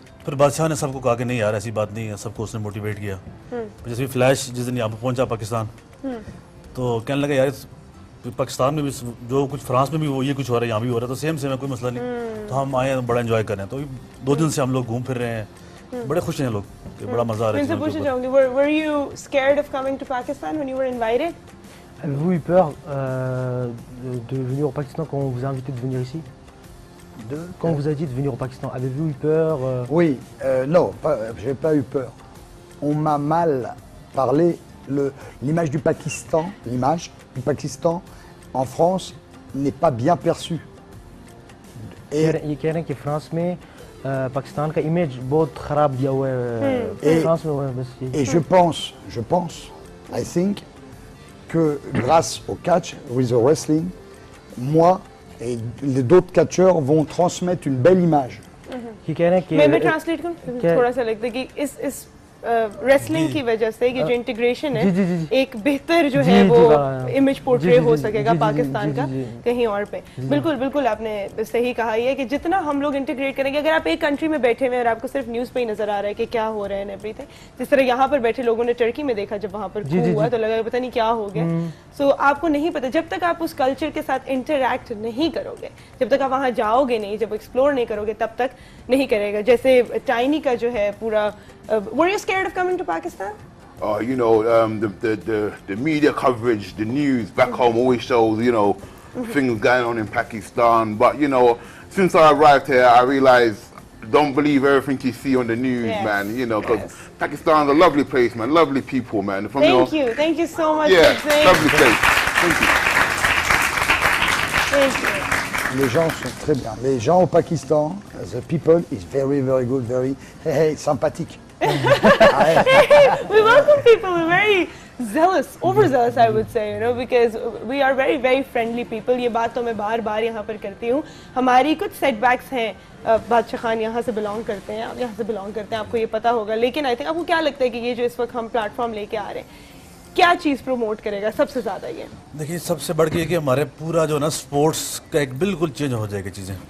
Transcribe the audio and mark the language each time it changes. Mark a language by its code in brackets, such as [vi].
[hi] फिर बादशाह ने सबको कहा कि नहीं यार ऐसी बात नहीं है, सबको उसने मोटिवेट किया। जैसे फ्लैश जिस दिन यहाँ पर पहुँचा पाकिस्तान तो कहने लगा यार पाकिस्तान में भी जो कुछ फ्रांस में भी वो ये कुछ हो रहा है यहाँ भी हो रहा है तो सेम है, कोई मसला नहीं। तो हम आए बड़ा एंजॉय कर रहे हैं। तो 2 दिन से हम लोग घूम फिर रहे हैं, बड़े खुश हैं लोग कि बड़ा मजा आ रहा है। मैं पूछना चाहूंगी, [en] were you scared of coming to Pakistan when you were invited? [fr] Avez-vous eu peur de venir au Pakistan quand on vous a invité de venir ici? Quand on vous a dit de venir au Pakistan, avez-vous eu peur Oui, non, j'ai pas eu peur. On m'a mal parlé. L'image du Pakistan en France n'est pas bien perçue. [hi] ये कह रहे हैं कि France में पाकिस्तान का image बहुत खराब दिया हुआ है फ्रांस में हुआ है बस। [fr] Et je pense, [en] I think [fr] que grâce au catch, [en] with the wrestling, [fr] moi et les d'autres catcheurs vont transmettre une belle image. [hi] ये कह रहे हैं कि मैं ट्रांसलेट करूं थोड़ा सा लगता है कि इस रेसलिंग की वजह से ये जो इंटीग्रेशन है एक बेहतर जो है वो इमेज पोर्ट्रे हो सकेगा पाकिस्तान का कहीं और पे। बिल्कुल बिल्कुल आपने सही कहा है कि जितना हम लोग इंटीग्रेट करेंगे, अगर आप एक कंट्री में बैठे हुए और आपको सिर्फ न्यूज़ पे ही नजर आ रहा है कि क्या हो रहा है एवरीथिंग, जिस तरह यहाँ पर बैठे लोगों ने टर्की में देखा जब वहाँ पर हुआ तो लगा पता नहीं क्या हो गया। सो आपको नहीं पता जब तक आप उस कल्चर के साथ इंटरैक्ट नहीं करोगे, जब तक आप वहाँ जाओगे नहीं, जब एक्सप्लोर नहीं करोगे तब तक नहीं करेगा। जैसे टाइनी का जो है पूरा [en] were you scared of coming to Pakistan? You know, the media coverage, the news back home always shows, you know, things going on in Pakistan. But, you know, since I arrived here, I realized don't believe everything you see on the news, man. You know, because Pakistan's a lovely place, man. Lovely people, man. From, Thank you so much. Yeah, lovely place. Thank you. Thank you. [fr] Les gens sont très bien. Les gens au Pakistan, [en] the people is very, very good, very [fr] sympathique. [en] We welcome people. We're very zealous, overzealous, I would say, you know, because we are very, very friendly people. [hi] ये बात तो मैं बार-बार यहाँ पर करती हूँ। हमारी कुछ सेटबैक्स हैं, बादशाह खान यहाँ से बिलोंग करते हैं, आप यहाँ से बिलोंग करते हैं, आपको ये पता होगा। लेकिन आई थिंक आपको क्या लगता है कि ये जो इस वक्त हम प्लेटफॉर्म लेके आ रहे हैं क्या चीज़ प्रमोट करेगा सबसे ज़्यादा? ये देखिए सबसे बढ़ के कि हमारे पूरा जो ना स्पोर्ट्स का एक बिल्कुल चेंज हो जाएगी चीज़ें।